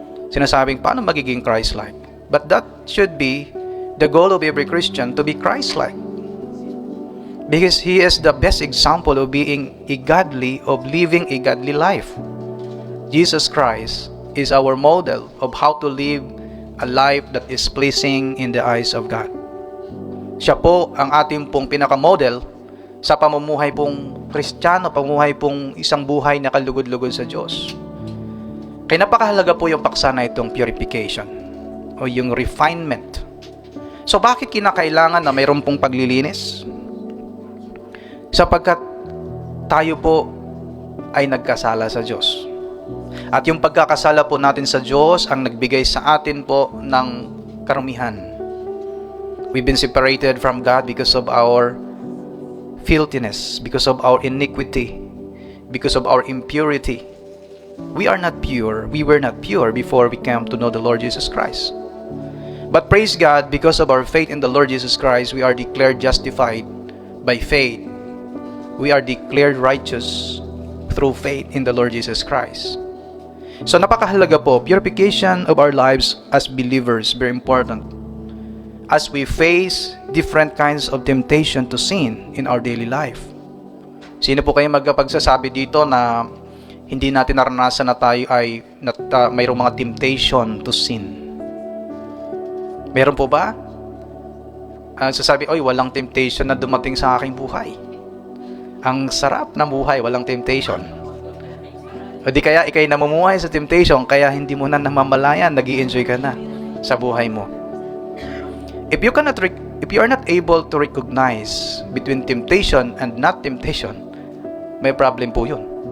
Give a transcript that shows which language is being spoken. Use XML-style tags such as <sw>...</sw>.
<tl>Sinasabing, paano magiging Christ-like?</tl> <en>But that should be the goal of every Christian, to be Christ-like. Because he is the best example of being a godly, of living a godly life. Jesus Christ is our model of how to live a life that is pleasing in the eyes of God.</en> <tl>Siya po ang ating pong pinaka-model sa pamumuhay pong Kristiyano, pamumuhay pong isang buhay na kalugod-lugod sa Diyos. Kaya napakahalaga po yung paksa na itong purification o yung refinement. So bakit kinakailangan na mayroon pong paglilinis? Sapagkat tayo po ay nagkasala sa Diyos. At yung pagkakasala po natin sa Diyos ang nagbigay sa atin po ng karumihan.</tl> <en>We've been separated from God because of our filthiness, because of our iniquity, because of our impurity. We are not pure. We were not pure before we came to know the Lord Jesus Christ. But praise God, because of our faith in the Lord Jesus Christ, we are declared justified by faith. We are declared righteous through faith in the Lord Jesus Christ.</en> <tl>So napakahalaga po,</tl> <en>purification of our lives as believers, very important. As we face different kinds of temptation to sin in our daily life.</en> <tl>Sino po kayo magpagsasabi dito na hindi natin naranasan na tayo ay mayroong mga</tl> <en>temptation to sin?</en> <tl>Meron po ba? Sasabi, oy, walang temptation na dumating sa aking buhay. Ang sarap ng buhay, walang temptation. O di kaya ikay namumuhay sa temptation, kaya hindi mo na namamalayan, nag-i-enjoy ka na sa buhay mo.</tl> <en>If you are not able to recognize between temptation and not temptation,</en> <tl>may problem po yun.</tl>